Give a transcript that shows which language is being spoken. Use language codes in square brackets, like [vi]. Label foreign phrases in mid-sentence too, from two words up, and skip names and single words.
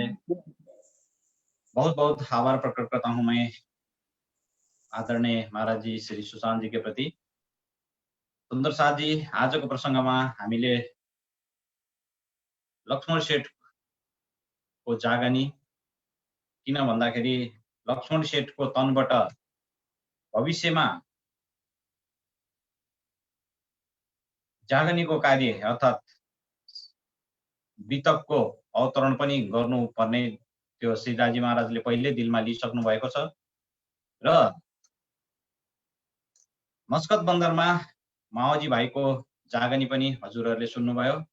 [hi] बहुत बहुत आभार प्रकट करता हूं मैं आदरणीय महाराज जी श्री सुशांत जी के प्रति। [ne] सुन्दर साथ जी, आजको प्रसंगमा हामीले लक्ष्मण सेठको जागनी, किन भन्दाखेरि लक्ष्मण सेठको तनबाट भविष्यमा जागनीको कार्य अर्थात् वितकको अवतरण पनि गर्नुपर्ने त्यो श्रीराजी महाराजले पहिले दिलमा लिइसक्नु भएको छ र मस्कत बन्दरमा माओजी भाइको जागनी पनि हजुरहरूले सुन्नुभयो।